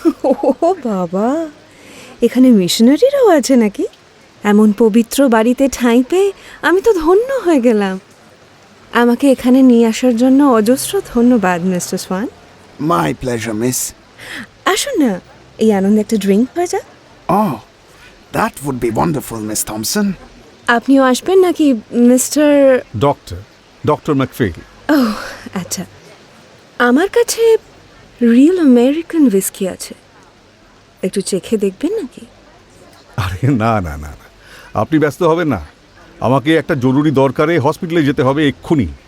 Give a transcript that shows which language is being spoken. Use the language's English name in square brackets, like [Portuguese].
[Bangla] ও বাবা, এখানে মিশনারিরাও আছে নাকি? এমন পবিত্র বাড়িতে ঠাঁই পেয়ে আমি তো ধন্য হয়ে গেলাম। আমাকে এখানে নিয়ে আসার জন্য অজস্র ধন্যবাদ mister Schwann. [English] My pleasure miss. [Bangla] আসুন না, এই আনন্দে একটা ড্রিঙ্ক হয়ে যাক। [English] Oh, that would be wonderful, Miss Thompson. [Bangla] আপনিও আসবেন নাকি মিস্টার? ডক্টর ম্যাকফেল। ও আচ্ছা, আমার কাছে রিয়েল আমেরিকান হুইস্কি আছে, একটু চেখে দেখবেন নাকি? আরে না না না না, আপনি ব্যস্ত হবেন না। আমাকে একটা জরুরি দরকারে হসপিটালে যেতে হবে এক্ষুনি।